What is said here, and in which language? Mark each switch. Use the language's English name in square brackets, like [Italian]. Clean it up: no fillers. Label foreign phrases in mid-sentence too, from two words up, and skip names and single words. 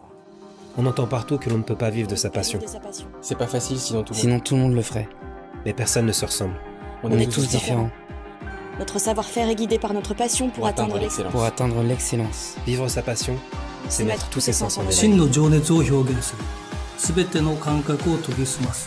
[French] On entend partout que l'on ne peut pas vivre de sa passion. C'est pas facile sinon tout le monde le ferait. Mais personne ne se ressemble. On est tous différents. Notre savoir-faire est guidé par notre passion pour atteindre l'excellence. Pour atteindre l'excellence. Vivre sa passion, c'est mettre tous ses sens en éveil. [Japanese] 真の情熱を表現する。すべての感覚を研ぎ澄ます。